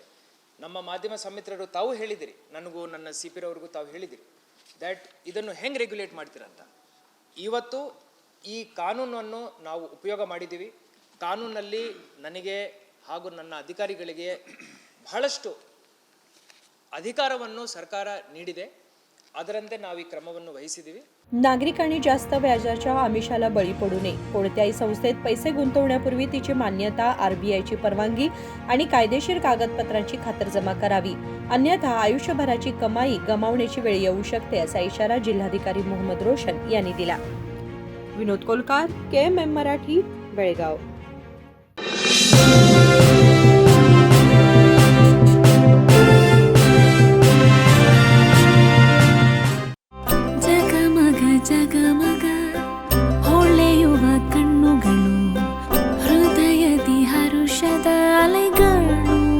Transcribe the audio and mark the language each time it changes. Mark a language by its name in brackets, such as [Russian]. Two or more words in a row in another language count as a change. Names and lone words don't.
[Kannada] ನಮ್ಮ ಮಾಧ್ಯಮ ಸಮಿತ್ರರು ತಾವು ಹೇಳಿದಿರಿ, ನನಗೂ ನನ್ನ CP ರವ್ರಿಗೂ ತಾವು ಹೇಳಿದಿರಿ ದ್ಯಾಟ್ ಇದನ್ನು ಹೆಂಗೆ ರೆಗ್ಯುಲೇಟ್ ಮಾಡ್ತೀರಂತ. ಇವತ್ತು ಈ ಕಾನೂನನ್ನು ನಾವು ಉಪಯೋಗ ಮಾಡಿದ್ದೀವಿ. ಕಾನೂನಲ್ಲಿ ನನಗೆ ಹಾಗೂ ನನ್ನ ಅಧಿಕಾರಿಗಳಿಗೆ ಬಹಳಷ್ಟು अधिकारವನ್ನು ಸರ್ಕಾರ ನೀಡಿದೆ, ಅದರಂತೆ ನಾವು ಈ ಕ್ರಮವನ್ನು ವಹಿಸಿದ್ದೀವಿ. [Marathi] नागरिकांनी जास्त व्याजाच्या आमिषाला बळी पडू नये. कोणत्याही संस्थेत पैसे गुंतवण्यापूर्वी तिची मान्यता, RBIची परवानगी आणि कायदेशीर कागदपत्रांची खातरजमा करावी. अन्यथा आयुष्यभराची कमाई गमावण्याची वेळ येऊ शकते, असा इशारा जिल्हाधिकारी मोहम्मद रोशन यांनी दिला. विनोद कोलकार, KMM मराठी, बेळगाव. [Kannada] ಜಗಮಗ ಹೊಳೆಯುವ ಕಣ್ಣುಗಳು, ಹೃದಯದಿ ಹರುಷದ ಅಲೆಗಳು.